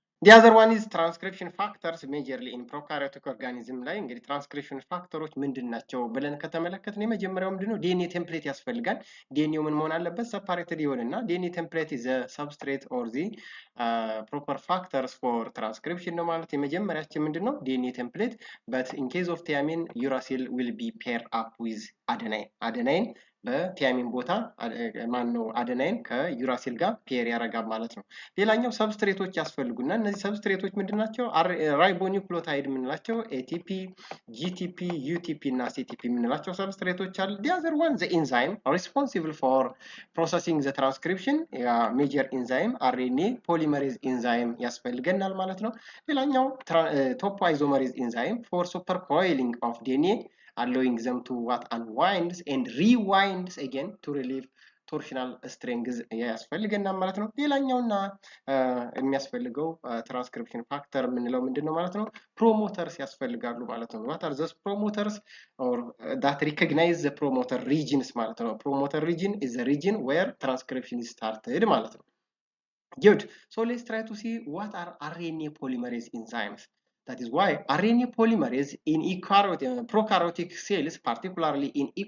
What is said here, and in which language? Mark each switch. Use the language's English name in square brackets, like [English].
[English] The other one is transcription factors, majorly in prokaryotic organism [Amharic] ላይ እንግዲህ ትራንስክሪፕሽን ፋክተሮች ምንድን ናቸው ብለን ከተመለከትን የመጀመሪያው ምንድነው ዲኤንኤ ቴምፕሌት ያስፈልጋል። ዲኤንኤው ምን መሆን አለበት? ሰፓሬትድ ይሆንና ዲኤንኤ ቴምፕሌት [English] is a substrate or the proper factors for transcription [Amharic] ነው ማለት የመጀመሪያችን ምንድነው? [English] ዲኤንኤ ቴምፕሌት, but in case of thiamine uracil will be paired up with adenine [Amharic] በቲያሚን ቦታ ማን ነው አደናይን ከዩራሲል ጋር ፔር ያደርጋል ማለት ነው። ሌላኛው ሰብስትሬቶች ያስፈልጉና እነዚህ ሰብስትሬቶች ምንድናቸው? ራይቦኒውክሊዮታይድ የምንላቸው ኤቲፒ፣ ጂቲፒ፣ ዩቲፒ እና ሲቲፒ የምንላቸው ሰብስትሬቶች አሉ። [English] the other one the enzyme responsible for processing the transcription [Amharic] ሜጀር ኢንዛይም አርኤንኤ ፖሊመሬዝ ኢንዛይም ያስፈልገናል ማለት ነው። ሌላኛው ቶፖአይዞመሬዝ ኢንዛይም [English] for supercoiling of DNA allowing them to what unwinds and rewinds again to relieve [Amharic] ቶርሽናል ስትሬንግዝ ያስፈልገናል ማለት ነው። ሌላኛውና የሚያስፈልገው ትራንስክሪፕሽን ፋክተር የምንለው ምንድነው ማለት ነው? ፕሮሞተርስ ያስፈልጋሉ ማለት ነው። [English] what are those promoters or that recognize the promoter regions [Amharic] ማለት ነው። [English] promoter region is the region where transcription is started ማለት ነው። good, so let's try to see what are RNA polymerase enzymes. That is why RNA polymerase in prokaryotic cells, particularly in E.